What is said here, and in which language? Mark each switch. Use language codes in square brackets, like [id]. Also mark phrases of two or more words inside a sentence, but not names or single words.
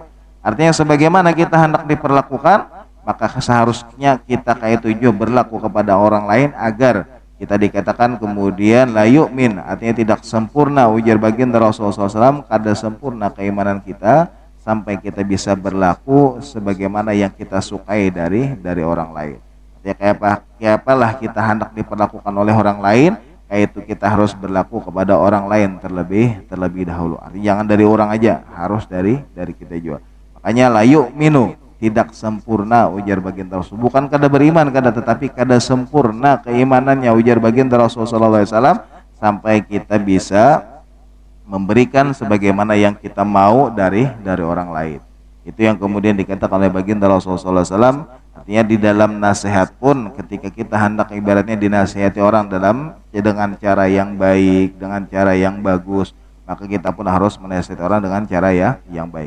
[id] Artinya sebagaimana kita hendak diperlakukan, maka seharusnya kita kayak itu juga berlaku kepada orang lain, agar kita dikatakan kemudian [ar] لا يؤمن, [id] artinya tidak sempurna, ujar baginda Rasulullah SAW, kada sempurna keimanan kita sampai kita bisa berlaku sebagaimana yang kita sukai dari orang lain. Artinya kayak apalah kita hendak diperlakukan oleh orang lain, kayak itu kita harus berlaku kepada orang lain terlebih dahulu. Artinya jangan dari orang aja, harus dari kita juga. Makanya [ar] لا يؤمن, [id] tidak sempurna, ujar baginda Rasul. Bukan kada beriman kada, tetapi kada sempurna keimanannya, ujar baginda Rasul [ar] صلى الله عليه وسلم, [id] sampai kita bisa memberikan sebagaimana yang kita mau dari orang lain. Itu yang kemudian dikatakan oleh baginda Rasul [ar] صلى الله عليه وسلم. [id] Artinya di dalam nasihat pun, ketika kita hendak ibaratnya dinasihati orang dengan cara yang baik, dengan cara yang bagus, maka kita pun harus menasihati orang dengan cara yang baik.